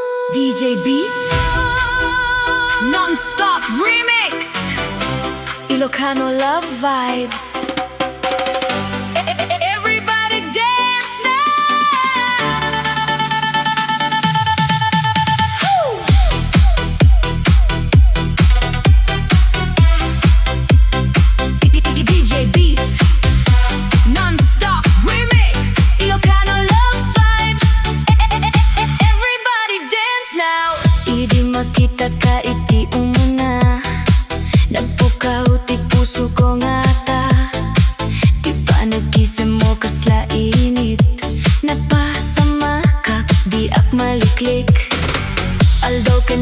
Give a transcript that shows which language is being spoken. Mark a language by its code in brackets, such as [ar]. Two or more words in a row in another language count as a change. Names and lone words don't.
[en] DJ Beats Non-stop remix Ilocano love vibes Everybody dance now DJ Beats Non-stop remix Ilocano love vibes Everybody dance [ilo] now Idi makita ka iti umuna Nagpukaw ti puso ko nga ta Di pa nagkisem mo kasla init Napasama ka di ak maliklik Aldaw ken